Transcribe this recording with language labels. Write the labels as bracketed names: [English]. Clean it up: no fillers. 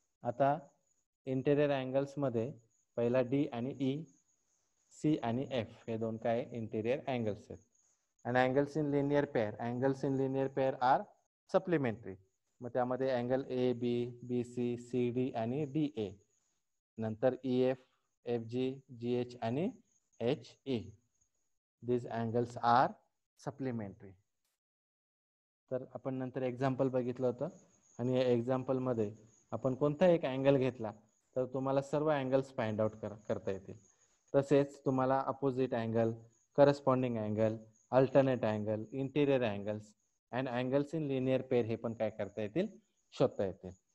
[Marathi] आता interior angles मध्ये पहिला डी आणि ई, सी आणि एफ हे दोन काय इंटेरियर अँगल्स आहेत. आणि [English] Angles in linear pair, angles in linear pair are supplementary. [Marathi] मग त्यामध्ये angle A B, B C, C D आणि डी ए. नंतर ई एफ, एफ जी, जी एच आणि H E. [English] these angles are supplementary. [Marathi] तर आपण नंतर एक्झाम्पल बघितलं होतं आणि या एक्झाम्पल मध्ये आपण कोणता एक अँगल घेतला तर तुम्हाला सर्व अँगल्स फाइंड आउट करता येतील. तसेच तुम्हाला opposite angle, corresponding angle, alternate angle, interior angles and angles in linear pair हे पण काय करता येतील? शोधता येतील.